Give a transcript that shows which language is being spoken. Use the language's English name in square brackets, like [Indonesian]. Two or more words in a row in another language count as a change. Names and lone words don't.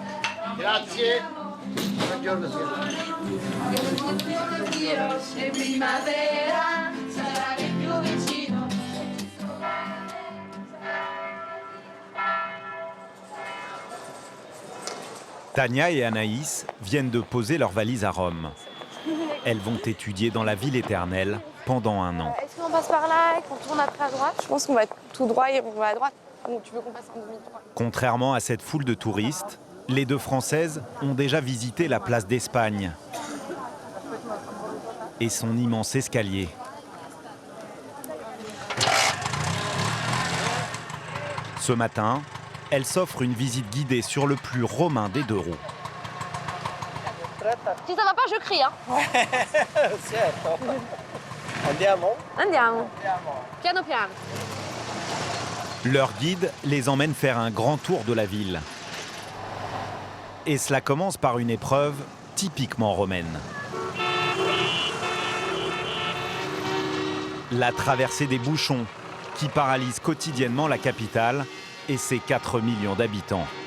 [Italian] Grazie. Buongiorno signora. [French] Tania et Anaïs viennent de poser leurs valises à Rome. Elles vont étudier dans la ville éternelle pendant un an. Est-ce qu'on passe par là et qu'on tourne après à droite? Je pense qu'on va tout droit et on va à droite. Ou tu veux qu'on passe en demi-tour? Contrairement à cette foule de touristes, les deux Françaises ont déjà visité la place d'Espagne et son immense escalier. Ce matin, elles s'offrent une visite guidée sur le plus romain des deux roues. Si ça va pas, je crie, hein. [Italian] Certo. Andiamo? Andiamo. Piano piano. [French] Leur guide les emmène faire un grand tour de la ville. Et cela commence par une épreuve typiquement romaine. La traversée des bouchons qui paralyse quotidiennement la capitale et ses 4 millions d'habitants.